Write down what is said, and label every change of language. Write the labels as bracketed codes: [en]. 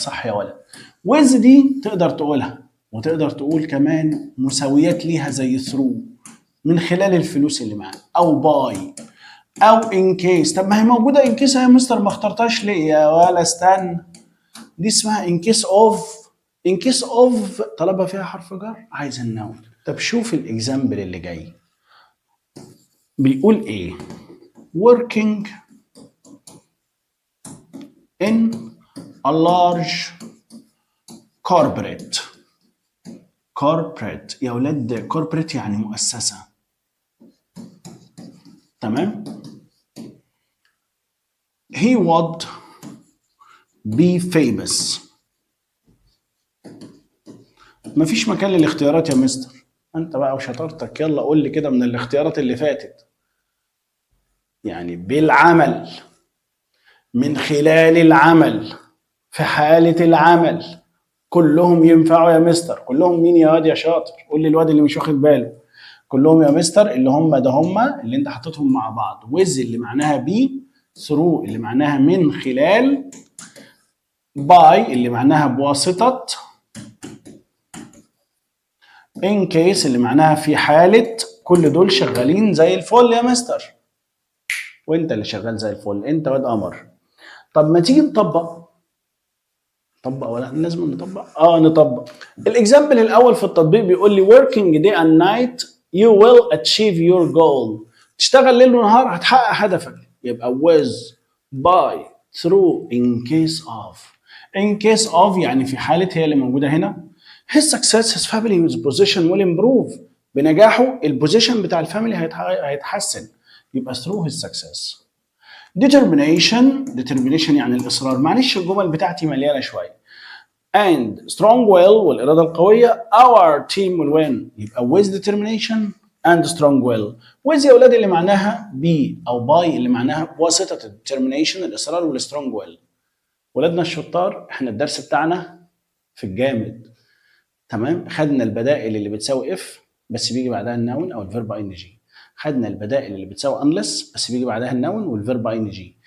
[ar] صح يا ولد. ويز دي تقدر تقولها، وتقدر تقول كمان مساويات ليها زي ثرو، من خلال الفلوس اللي معاه، او باي، او ان كيس. طب ما هي موجوده ان كيس يا مستر، ما اخترتهاش ليه يا ولا؟ استنى، دي اسمها [en] in case of. in case of [ar] طلبها فيها حرف جر، عايز النون. طب شوف الاكزامبل اللي جاي بيقول ايه. [en] working in a large corporate. [ar] corporate يا ولاد، corporate يعني مؤسسة. تمام. [en] he would be famous. [ar] مفيش مكان للاختيارات يا مستر، انت بقى وشطارتك. يلا قول لي كده من الاختيارات اللي فاتت. يعني بالعمل، من خلال العمل، في حالة العمل، كلهم ينفعوا يا مستر. كلهم مين يا واد يا شاطر؟ قول لي الواد اللي مش واخد باله. كلهم يا مستر اللي هم ده، هم اللي انت حطيتهم مع بعض. ويز اللي معناها بي، ثرو اللي معناها من خلال، باي اللي معناها بواسطة، ان كيس اللي معناها في حالة. كل دول شغالين زي الفل يا مستر، وانت اللي شغال زي الفل، انت واد قمر. طب ما تيجي نطبق ولا لازم نطبق؟ نطبق. [en] الاكزامبل الاول في التطبيق بيقول لي working day and night you will achieve your goal. [ar] تشتغل ليل ونهار هتحقق هدفك. [en] يبقى with by through in case of. in case of [ar] يعني في حالة هي اللي موجودة هنا. [en] his success his family his position will improve. [ar] بنجاحه البوزيشن بتاع الفاميلي هيتحسن. [en] يبقى through his success. [ar] determination يعني الإصرار. معلش الجمل بتاعتي مليانة شوية. [en] and strong will [ar] والإرادة القوية [en] our team will win. يبقى with determination and strong will. [ar] with يا أولاد اللي معناها be أو by اللي معناها بواسطة determination الإصرار وال [en] strong will. [ar] ولادنا الشطار احنا الدرس بتاعنا في الجامد. تمام. خدنا البدائل اللي بتساوي if بس بيجي بعدها النون أو الفيرب ing. خدنا البدائل اللي بتساوي unless بس بيجي بعدها النون والفيرب ing.